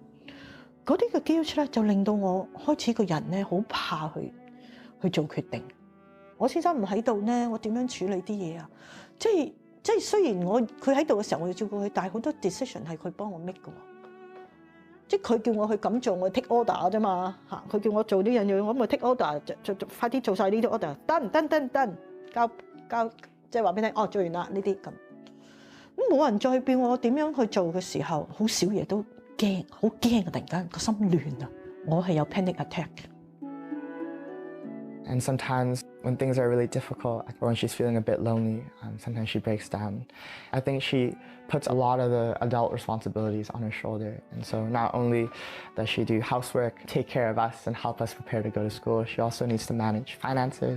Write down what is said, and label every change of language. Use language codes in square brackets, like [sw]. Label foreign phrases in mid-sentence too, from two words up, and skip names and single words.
[yue] 嗰啲嘅 guilt 咧，就令到我開始個人咧好怕去做決定。我先生唔喺度咧，我點樣處理啲嘢啊？即係雖然佢喺度嘅時候我要照顧佢，但係好多 decision 係佢幫我 make 㗎。即係佢叫我去咁做，我 [en] take order [yue] 啫嘛嚇。佢叫我做呢樣嘢，我咪 [en] take order， [yue] 就快啲做晒呢啲 order， done， 交，即係話俾你聽，做完啦呢啲咁。咁冇人再叫我點樣去做嘅時候，好少嘢都驚，好驚啊！突然間個心亂啊，我係有 [en] panic attack。 And sometimes when things are really difficult, or when she's feeling a bit lonely, sometimes she breaks down. I think she puts a lot of the adult responsibilities on her shoulder. And so not only does she do housework, take care of us and help us prepare to go to school, she also needs to manage finances.